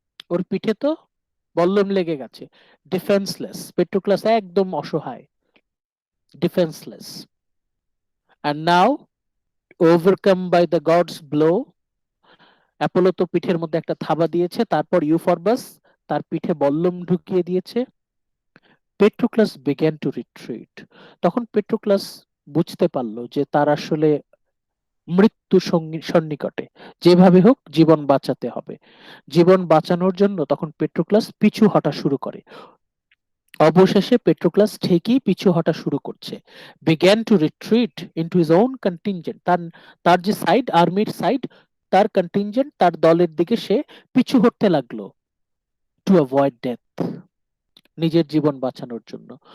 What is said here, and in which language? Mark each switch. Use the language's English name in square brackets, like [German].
[Bangla] ওর পিঠে তো বল্লম লেগে গেছে। ডিফেন্সলেস, পেট্রোক্লাস একদম অসহায়, ডিফেন্সলেস। [English] And now, overcome by the god's blow, [Bangla] Apollo তো পিঠের মধ্যে একটা থাবা দিয়েছে, তারপর ইউফরবাস তার পিঠে বল্লম ঢুকিয়ে দিয়েছে। [English] Patroclus began to retreat. [Bangla] তখন পেট্রোক্লাস বুঝতে পারলো যে তার আসলে মৃত্যু সন্নিকটে, যেভাবে হোক জীবন বাঁচাতে হবে। জীবন বাঁচানোর জন্য তখন পেট্রোক্লাস পিছু হটা শুরু করে। অবশেষে পেট্রোক্লাস ঠিকই পিছু হটা শুরু করছে। [English] began to retreat into his own contingent, [Bangla] তার যে সাইড, আর্মির সাইড, তার কন্টিনজেন্ট, তার দলের দিকে সে পিছু হটতে লাগলো, [English] to avoid death, [Bangla] নিজের জীবন বাঁচানোর জন্য।